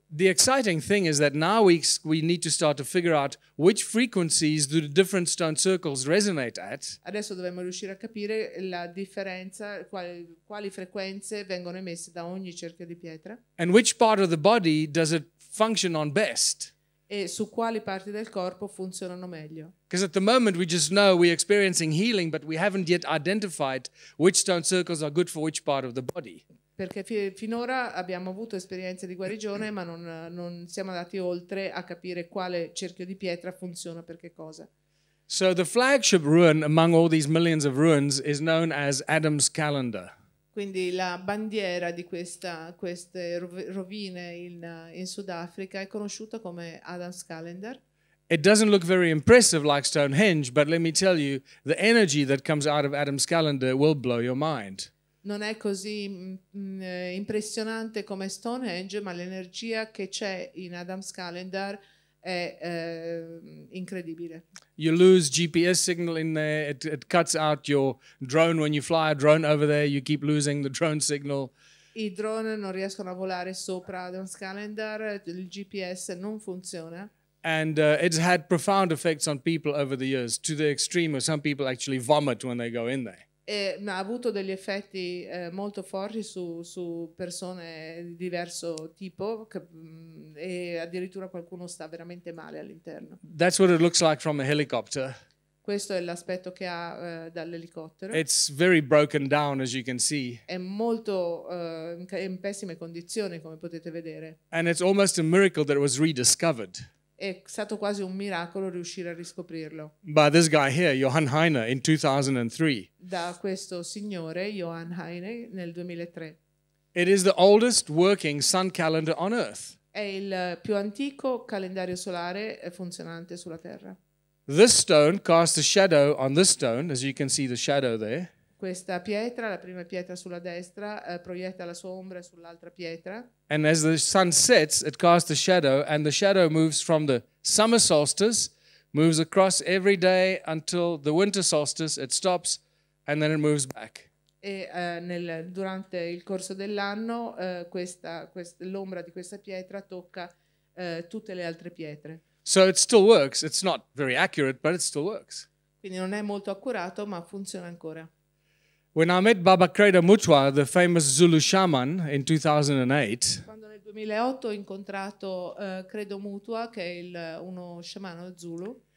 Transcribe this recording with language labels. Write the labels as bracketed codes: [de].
[en] The exciting thing is that now we need to start to figure out which frequencies do the different stone circles resonate at. [it] Adesso dobbiamo riuscire a capire la differenza, quali frequenze vengono emesse da ogni cerchio di pietra [en] And which part of the body does it function on best? [it] e su quali parti del corpo funzionano meglio. [en] Because at the moment we just know we're experiencing healing, but we haven't yet identified which stone circles are good for which part of the body. [it] Perché finora abbiamo avuto esperienze di guarigione, ma non siamo andati oltre a capire quale cerchio di pietra funziona per che cosa. [en] So the flagship ruin among all these millions of ruins is known as Adam's calendar. [it] Quindi la bandiera di queste rovine in Sudafrica è conosciuta come Adam's Calendar. [en] It doesn't look very impressive like Stonehenge, but let me tell you, the energy that comes out of Adam's calendar will blow your mind. [it] Non è così impressionante come Stonehenge, ma l'energia che c'è in Adam's Calendar è incredibile. [en] You lose GPS signal in there, it cuts out your drone. When you fly a drone over there, you keep losing the drone signal. [it] I drone non riescono a volare sopra Adam's Calendar, il GPS non funziona. [en] And it's had profound effects on people over the years, to the extreme where some people actually vomit when they go in there. [it] Ha avuto degli effetti molto forti su persone di diverso tipo e addirittura qualcuno sta veramente male all'interno. [en] That's what it looks like from a helicopter. [it] Questo è l'aspetto che ha dall'elicottero. [en] It's very broken down, as you can see. [it] È molto in pessime condizioni, come potete vedere. [en] And it's almost a miracle that it was rediscovered [it] È stato quasi un miracolo riuscire a riscoprirlo. [en] by this guy here, Johann Heine, in 2003. [it] Da questo signore, Johann Heine, nel 2003. [en] It is the oldest working sun calendar on Earth. [it] È il più antico calendario solare funzionante sulla Terra. [en] This stone casts a shadow on this stone, as you can see the shadow there. [it] Questa pietra, la prima pietra sulla destra, proietta la sua ombra sull'altra pietra. [en] And as the sun sets, it casts a shadow, and the shadow moves from the summer solstice, moves across every day until the winter solstice, it stops, and then it moves back. [it] E durante il corso dell'anno l'ombra di questa pietra tocca tutte le altre pietre. [en] So it still works. It's not very accurate, but it still works. [it] Quindi non è molto accurato, ma funziona ancora. [en] When I met Baba Kreda Mutwa, the famous Zulu shaman, in 2008, [it] Quando nel 2008 ho incontrato Credo Mutua, che è uno sciamano Zulu,